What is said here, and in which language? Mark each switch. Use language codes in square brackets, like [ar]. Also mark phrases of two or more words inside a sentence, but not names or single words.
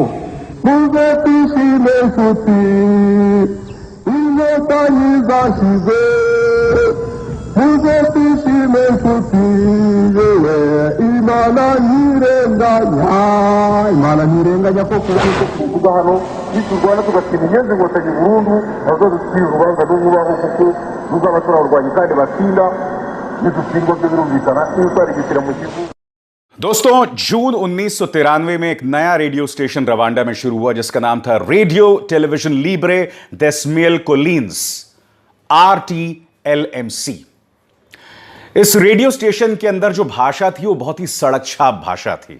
[rw] muze twishime nshuti, inkotanyi zashize, muze twishime nshuti, yewe Imana ntirenganya, Imana ntirenganya koko. Kuvuga hano niturwana tugatsinda inyenzi inkotanyi burundu, bazadutwira urubanza n'ububaho kuko ruzaba turarwanya kandi batsinda, nidutsindwa byo birumvikana iyo twarigitira mu gihugu। [hi] दोस्तों, जून 1993 में एक नया रेडियो स्टेशन रवांडा में शुरू हुआ जिसका नाम था रेडियो टेलीविजन लिब्रे डेस मिल कोलिन्स, RTLMC। इस रेडियो स्टेशन के अंदर जो भाषा थी वो बहुत ही सड़क छाप भाषा थी।